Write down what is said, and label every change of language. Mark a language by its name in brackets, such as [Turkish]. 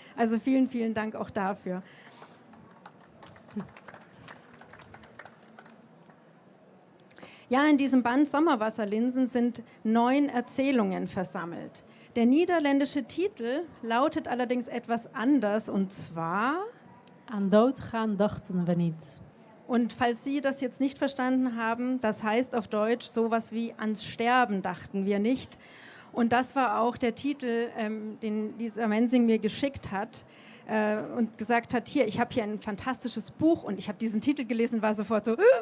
[German] Also vielen, vielen Dank auch dafür. Ja, in diesem Band Sommerwasserlinsen sind 9 Erzählungen versammelt. Der niederländische Titel lautet allerdings etwas anders, und zwar [Dutch] Aan doodgaan dachten we niet. [German] Und falls Sie das jetzt nicht verstanden haben, das heißt auf Deutsch sowas wie ans Sterben dachten wir nicht. Und das war auch der Titel, den Lisa Mensing mir geschickt hat und gesagt hat, hier, ich habe hier ein fantastisches Buch, und ich habe diesen Titel gelesen, war sofort so...